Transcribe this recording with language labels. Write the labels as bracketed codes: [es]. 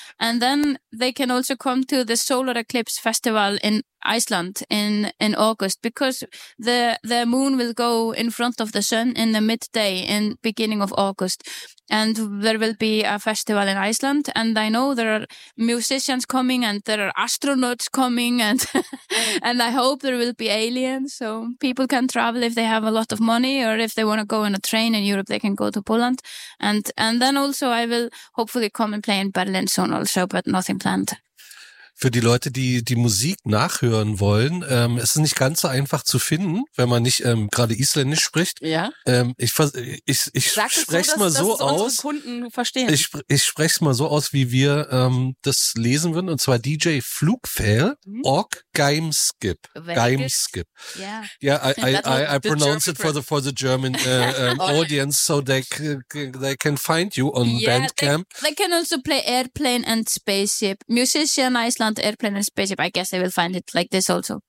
[en] And then they can also come to the Solar Eclipse Festival in Iceland in August, because the moon will go in front of the sun in the midday in beginning of August, and there will be a festival in Iceland, and I know there are musicians coming and there are astronauts coming, and and I hope there will be aliens, so people can travel if they have a lot of money, or if they want to go on a train in Europe, they can go to Poland. And then also I will hopefully come and play in Berlin soon also, but nothing planned. [de] Für die Leute, die die Musik nachhören wollen, es ist nicht ganz so einfach zu finden, wenn man nicht gerade Isländisch spricht. Ja. Ich spreche es mal so aus, wie wir das lesen würden, und zwar DJ Flugfail, Ork Geimskip. Geimskip. [en] I pronounce it for the German audience, so they can find you on Bandcamp. They can also play Airplane and Spaceship. Musician Iceland. Airplane and Spaceship. I guess they will find it like this also.